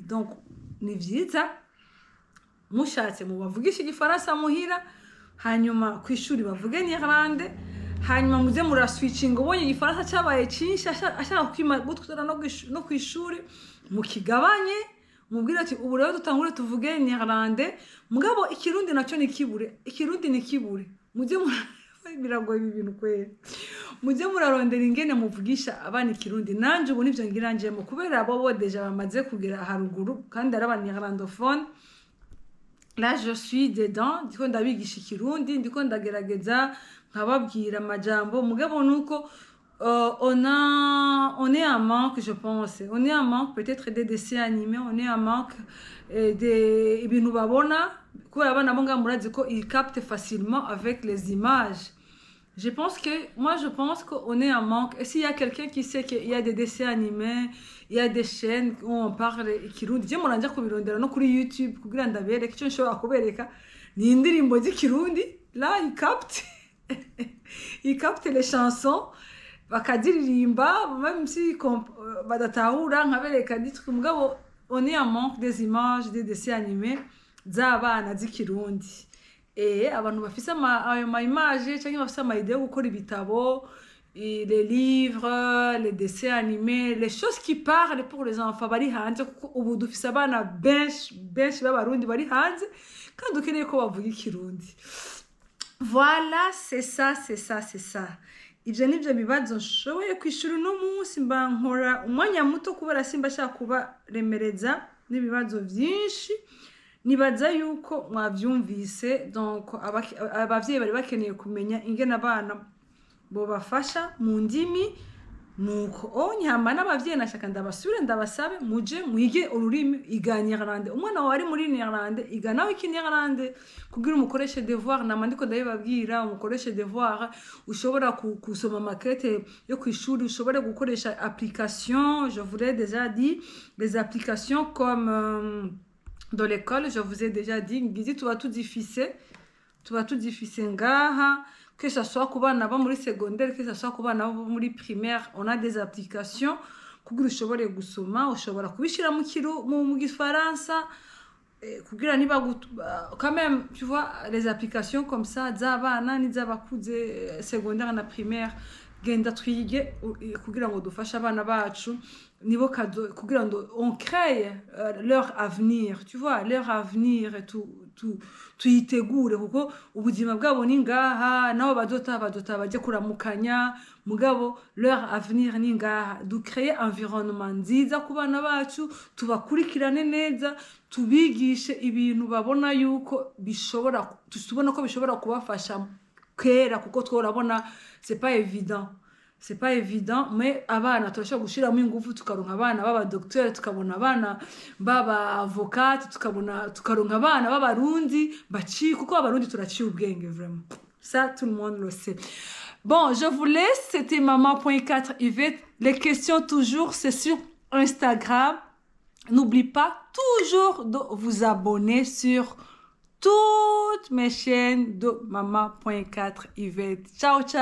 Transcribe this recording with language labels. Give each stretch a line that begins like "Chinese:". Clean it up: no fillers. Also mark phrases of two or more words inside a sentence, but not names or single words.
Rundi: Donc ni byiza mushatse mu bavugisha igifaransa muhira, hanyuma ku ishuri bavuge néerlandais, hanyuma muze muraswitchinga, ubonye igifaransa cyabaye cyinshi ashaka gutwara no ku ishuri mukigabanye, mubwira ati ubu rero dutangure tuvuge néerlandais, mugabo ikirundi nacyo nikibure, ikirundi nikibure. Mujye biragoye ibintu kwera, mujye murarondera ingene muvugisha abana ikirundi. Nanje ubu nivyo ngiranjemo kubera abo deja bamaze kugera haruguru kandi ari abanéerlandophone.
French: Là je suis dedans,
Rundi: ndiko ndabigisha ikirundi, ndiko ndagerageza nkababwira amajambo, mugabo nuko
French: on est en manque, je pense. On est en manque peut-être des dessins animés, on est en manque des
Rundi: ibintu babona, kubera abana bo ngamurazi ko
French: ils captent facilement avec les images. Je pense qu'on est en manque. Et s'il y a quelqu'un qui sait qu'il y a des dessins animés, il y a des chaînes où on parle ikirundi, je m'en
Rundi: kubirondera no kuri YouTube kugira ndabereke icyo nshobora kubereka ni indirimbo z'ikirundi.
French: Là ils captent les chansons bakadirimba, même si
Rundi: badatahura nkabereka ditwe, mugabo
French: on est en manque des images, des dessins animés
Rundi: z'abana z'ikirundi. Abantu bafise ayo ma image cyangwa bafise ama idée yo gukora ibitabo,
French: les livres, les dessins animés, les choses qui parlent pour les enfants
Rundi: bari hanze, kuko ubu dufise abana benshi b'abarundi bari hanze kandi ukeneye ko bavuga ikirundi.
French: Voilà, c'est ça.
Rundi: Ibyo nibyo bibazo nshoboye kwishura uno munsi, mba nkora umwanya muto kubera simba shaka kubaremereza n'ibibazo byinshi. Nibaza yuko mwavyumvise, donc abavyeyi bari bakeneye kumenya ingene abana bo bafasha mu ndimi, nuko nyama n'abavyeyi nashaka ndabasure ndabasabe muje mwige ururimi, iga néerlandais. Umwana wawe ari muri néerlandais, iga nawe iki néerlandais kugira umukoreshe devoir. Namandiko ndabibabwira umukoreshe devoir, ushobora kusoma maquette yo kwishuri, ushobora gukoresha application.
French: Je vous ai déjà dit les applications comme dans l'école, je vous ai déjà dit,
Rundi: ngizi tuba tudifise ngaha,
French: que ce soit ku
Rundi: bana bo muri secondaire,
French: que ce soit
Rundi: ku bana bo muri primaire,
French: on a des applications
Rundi: kugira ushobore gusoma, ushobora kubishira mu gifaransa kugira niba
French: quand même, tu vois, les applications comme ça
Rundi: z'abana n'iz'abakuze secondaire na primaire, genda twige kugira ngo dufashe abana bacu nibo kugira ngo
French: on crée leur avenir, tu vois, leur avenir
Rundi: tuyitegure, kuko ubuzima bwabo ni ngaha, nabo badota bajye kuramukanya, mugabo
French: leur avenir
Rundi: ni ngaha.
French: Du créer environnement
Rundi: nziza ku bana bacu, tubakurikirane neza, tubigishe ibintu babona yuko tubona ko bishobora kubafasha kera, kuko tworabona
French: c'est pas évident, mais
Rundi: abana turashobora gushiramo ingufu tukaronka abana baba docteur, tukabona abana baba avocat, tukaronka abana b'abarundi kuko abarundi turaciye ubwenge vraiment.
French: Ça tout le monde le sait. Bon, je vous laisse, c'était maman.4 Yvette. Les questions toujours c'est sur Instagram. N'oublie pas toujours de vous abonner sur toutes mes chaînes de maman.4 Yvette.